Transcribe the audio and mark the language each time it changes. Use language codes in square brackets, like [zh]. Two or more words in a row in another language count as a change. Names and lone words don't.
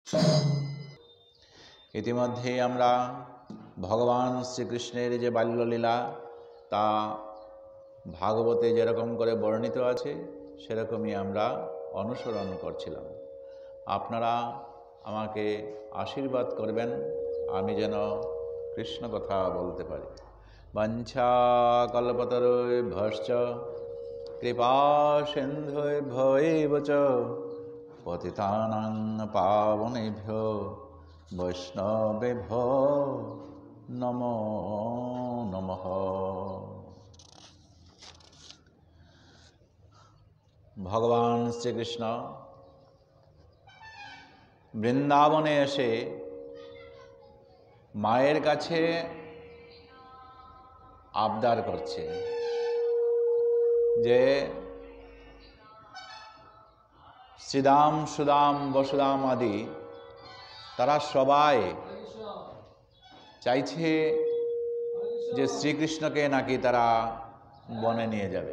[bn] ইতিমধ্যে আমরা ভগবান শ্রীকৃষ্ণের যে বাল্যলীলা তা ভাগবতে যেরকম করে বর্ণিত আছে সেরকমই আমরা অনুসরণ করছিলাম। আপনারা আমাকে আশীর্বাদ করবেন আমি যেন কৃষ্ণ কথা বলতে পারি। [sa] वाञ्छा कल्पतरुभ्यश्च कृपा सिन्धुभ्यैव च पतितानां पावनेभ्यो वैष्णवेभ्यो नमो नमः। [bn] ভগবান শ্রীকৃষ্ণ বৃন্দাবনে এসে মায়ের কাছে আবদার করছে যে শ্রীদাম সুদাম বসুদাম আদি তারা সবাই চাইছে যে শ্রীকৃষ্ণকে নাকি তারা বনে নিয়ে যাবে।